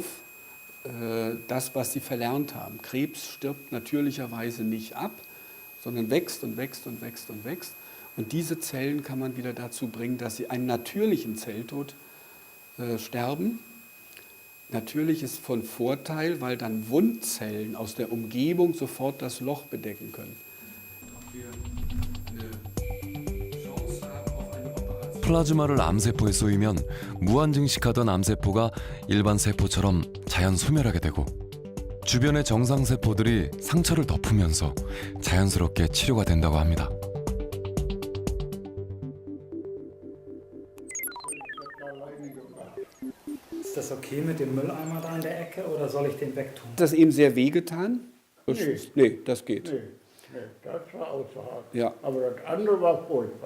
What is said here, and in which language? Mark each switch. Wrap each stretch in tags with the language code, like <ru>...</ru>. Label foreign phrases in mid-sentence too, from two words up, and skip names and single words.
<de>Das, was sie verlernt haben. Krebs stirbt natürlicherweise nicht ab, sondern wächst und wächst und wächst und wächst. Und diese Zellen kann man wieder dazu bringen, dass sie einen natürlichen Zelltod sterben. Natürlich ist von Vorteil, weil dann Wundzellen aus der Umgebung sofort das Loch bedecken können.</de> <ko>플라즈마를 암세포에 쏘이면 무한 증식하던 암세포가 일반 세포처럼 자연 소멸하게 되고 주변의 정상 세포들이 상처를 덮으면서 자연스럽게 치료가 된다고 합니다.</ko> <de>Ist das okay mit dem Mülleimer da in der Ecke oder soll ich den wegtun? Hat das ihm sehr wehgetan? Nee, das geht. Nee, das war außerhalb. Ja. Aber das andere war furchtbar.</de>